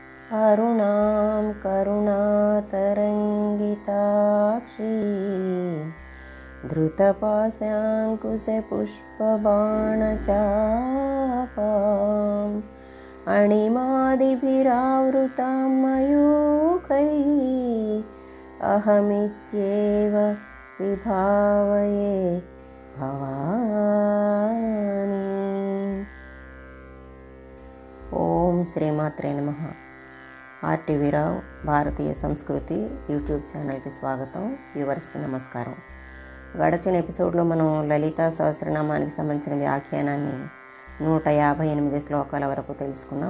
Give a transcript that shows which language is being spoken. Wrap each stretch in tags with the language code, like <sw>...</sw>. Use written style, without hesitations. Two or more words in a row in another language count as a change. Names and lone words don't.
<sa>अरुणां करुणातरङ्गिताक्षीं धृतपाशाङ्कुशपुष्पबाणचापाम् अणिमादिभिरावृतां मयूखैः अहमित्येव विभावये भवानी। ఓం శ్రీమాత్రే నమః.</sa> <te>ఆర్టీవీ రావు భారతీయ సంస్కృతి యూట్యూబ్ ఛానల్కి స్వాగతం. వ్యూవర్స్కి నమస్కారం. గడచిన ఎపిసోడ్లో మనం లలితా సహస్రనామానికి సంబంధించిన వ్యాఖ్యానాన్ని 158 శ్లోకాల వరకు తెలుసుకున్నాం.</te>